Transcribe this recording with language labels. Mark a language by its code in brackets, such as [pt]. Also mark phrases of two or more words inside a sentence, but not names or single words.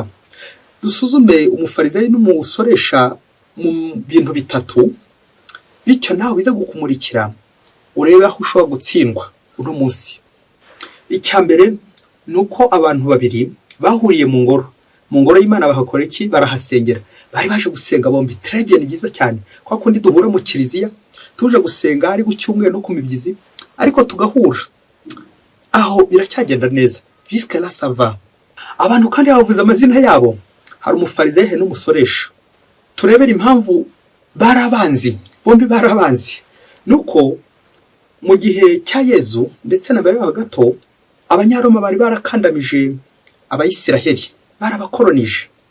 [rw] Dusuzume umufarisayo n'umusoresha mu bintu bitatu, bityo nawe biza gukumurikira urebe aho ushobora gutsindwa uno munsi. Icya mbere ni uko abantu babiri bahuriye mu ngoro y'Imana. Bahakora iki? Barahasengera. Bari baje gusenga bombi. [fr] Très bien, [rw] ni byiza cyane, kwa kundi duhura mu kiliziya tuje gusenga ari ku cyumweru no ku mibyizi, ariko tugahura aho biracyagenda neza. [fr] Jusque là ça va. [rw] Abantu kandi bavuze amazina yabo, hari umufarisayo n'umusoresha. Turebera impamvu barabanzi, bombi barabanzi. Nuko mu gihe cya Yezu ndetse na mbere gato, Abanyaroma bari barakandamije Abayisiraheli, barabakolonije.